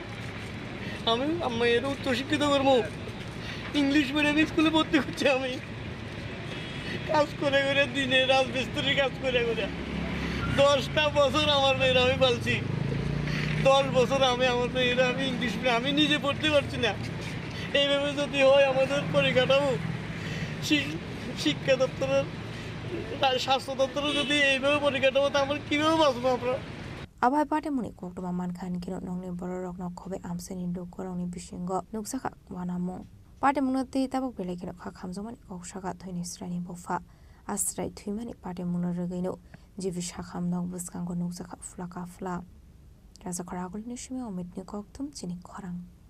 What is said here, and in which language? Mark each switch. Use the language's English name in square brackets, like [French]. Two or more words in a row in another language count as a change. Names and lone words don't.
[Bangla] আমি মেয়ের উচ্চশিক্ষিত করবো, [English] English medium school [Bangla] ভর্তি করছি, আমি কাজ করে করে দিনে রাজমিস্ত্রির কাজ করে করে 10টা বছর আমার মেয়ের আমি পালছি। 10 বছর আমি আমার মেয়েরা আমি [English] English medium [Bangla] আমি নিজে পড়তে পারছি না। এইভাবে যদি হয় আমাদের পরিকাঠামো শিক্ষা দপ্তরের স্বাস্থ্য দপ্তরের যদি এইভাবে পরিকাঠামো তা আমরা কীভাবে বাঁচবো আমরা? [Kok Borok] Abai pate muni koktoma man khan kino nongni borok nok khobe amseni do korongni bisingo nuksaka wanamo pate munati tabok bele kino kha khamjomani koksaka thoini srani bofa asrai thuimani pate muno regaino jibi shakham nok buskango nuksaka flaka fla raja kharagul nishme omitni koktum chini khorang